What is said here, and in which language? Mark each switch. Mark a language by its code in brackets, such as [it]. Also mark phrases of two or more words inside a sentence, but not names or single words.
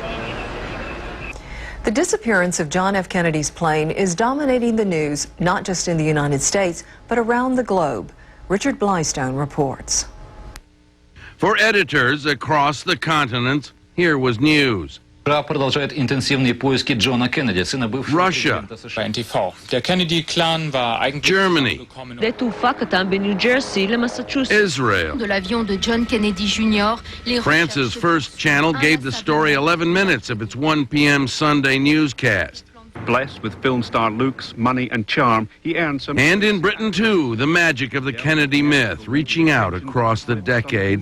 [en] The disappearance of John F. Kennedy's plane is dominating the news, not just in the United States, but around the globe. Richard Blystone reports. For editors across the continent, here was news. [ru] Продолжает интенсивные поиски Джона Кеннеди, сына бывшего президента США. [de] Der Kennedy-Clan war eigentlich [en] Germany, Israel. [fr] De l'avion de John Kennedy Jr. [en] France's First Channel gave the story 11 minutes of its 1 p.m. Sunday newscast. Blessed with film star Luke's money and charm, he earned some... And in Britain, too, the magic of the Kennedy myth, reaching out across the decades.